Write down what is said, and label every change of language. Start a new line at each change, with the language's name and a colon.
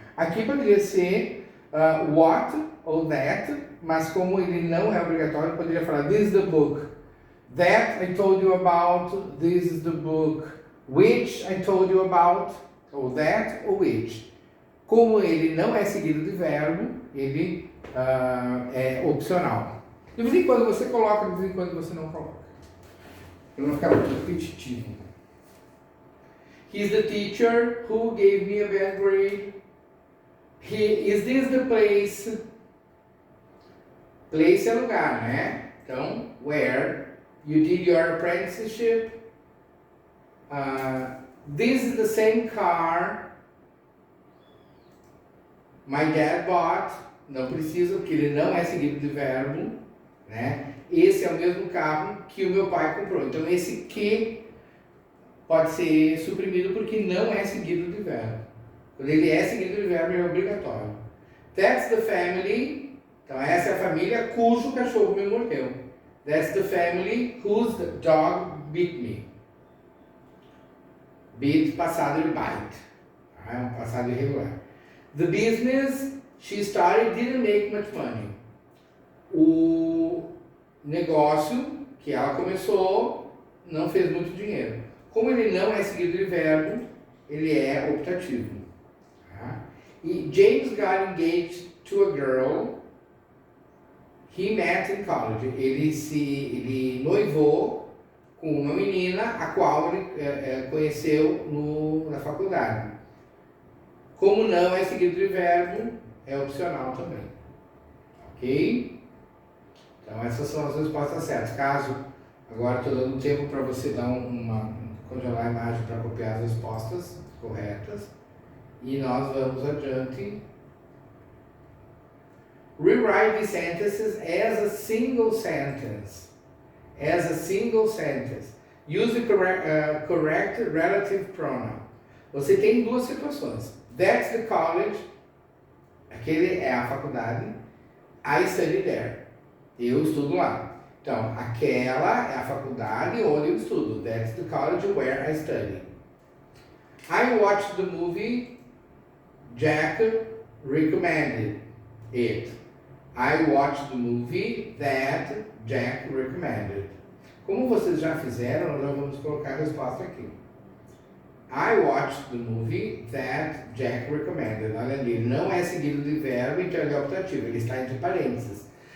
Portuguese: Aqui poderia ser
English: what ou that,
Portuguese: mas como ele não é obrigatório, eu poderia falar
English: this is the book that I told you about, this is the book which I told you about, ou that ou which.
Portuguese: Como ele não é seguido de verbo, ele é opcional. De vez em quando você coloca, de vez em quando você não coloca. Para não ficar muito repetitivo.
English: He's the teacher who gave me a bad grade. Is this the place? Place
Portuguese: é lugar, né? Então,
English: where you did your apprenticeship. This is the same car my dad bought.
Portuguese: Não precisa, porque ele não é seguido de verbo, né? Esse é o mesmo carro que o meu pai comprou. Então, esse que pode ser suprimido porque não é seguido de verbo. Quando ele é seguido de verbo, ele é obrigatório.
English: That's the family.
Portuguese: Então, essa é a família cujo cachorro me mordeu.
English: That's the family whose dog bit me.
Portuguese: Bit, passado de bite. É um passado irregular.
English: The business she started didn't make much money.
Portuguese: O negócio que ela começou não fez muito dinheiro. Como ele não é seguido de verbo, ele é optativo. Tá?
English: E James got engaged to a girl he met in college.
Portuguese: Ele noivou com uma menina a qual ele conheceu na faculdade. Como não é seguido de verbo, é opcional também. Ok? Então essas são as respostas certas. Caso, agora estou dando tempo para você dar congelar a imagem para copiar as respostas corretas. E nós vamos adiante.
English: Rewrite the sentences as a single sentence. As a single sentence. Use the correct relative pronoun.
Portuguese: Você tem duas situações.
English: That's the college.
Portuguese: Aquele é a faculdade.
English: I study there.
Portuguese: Eu estudo lá. Então, aquela é a faculdade onde eu estudo.
English: That's the college where I study. I watched the movie. Jack recommended it. I watched the movie that Jack recommended.
Portuguese: Como vocês já fizeram, nós já vamos colocar a resposta aqui.
English: I watched the movie that Jack recommended.
Portuguese: Olha ali, ele não é seguido de verbo, então ele é optativo, ele está entre parênteses.